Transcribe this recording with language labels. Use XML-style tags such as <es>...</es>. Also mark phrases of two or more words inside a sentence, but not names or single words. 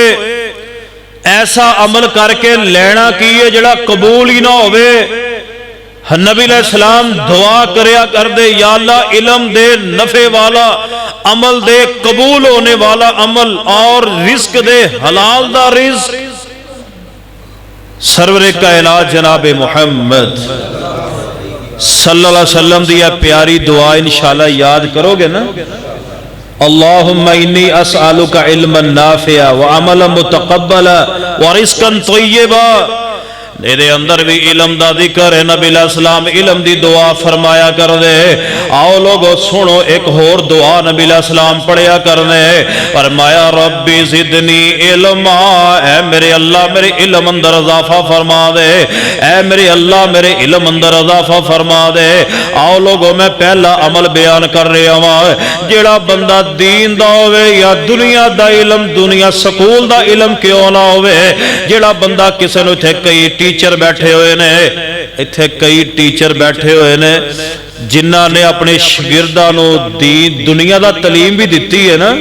<pa>ایسا عمل کر کے لینا کی ہے جیہڑا قبول ہی نہ ہووے. نبی علیہ السلام دعا کریا کر دے یا اللہ علم دے نفعے والا عمل دے، قبول ہونے والا عمل، اور رزق دے حلال دا رزق. سرورِ کائنات جنابِ محمد</pa> <ar>صلى الله عليه وسلم</ar> <pa>دی پیاری دعا ان شاء اللہ یاد کرو گے نا.</pa> <ar>اللهم إني أسألك علما نافعا وعملا متقبلا ورزقا طيبا.</ar> <pa>میرے اندر بھی علم دا ذکر ہے۔ نبی علیہ السلام علم دی دعا فرمایا کر دے. آؤ لوکو سنو اک ہور دعا نبی علیہ السلام پڑھیا کر دے.</pa> <ar>فرمایا ربِّ زدني علما.</ar> <pa>اے میرے اللہ میرے علم اندر اضافہ فرما دے. اے میرے اللہ میرے علم اندر اضافہ فرما دے. آؤ لوکو میں پہلا عمل بیان کر رہا ہوں. جیہڑا بندہ دین دا ہووے یا دنیا دا علم، دنیا سکول دا علم کیوں نہ ہووے، جیہڑا بندہ کسی نوں ایتھے کئی ٹیچر بیٹھے ہوئے نے، ایتھے کئی ٹیچر بیٹھے ہوئے نے جنہاں نے اپنے شاگرداں نوں دین دنیا دا تعلیم بھی دتی ہے نا.</pa>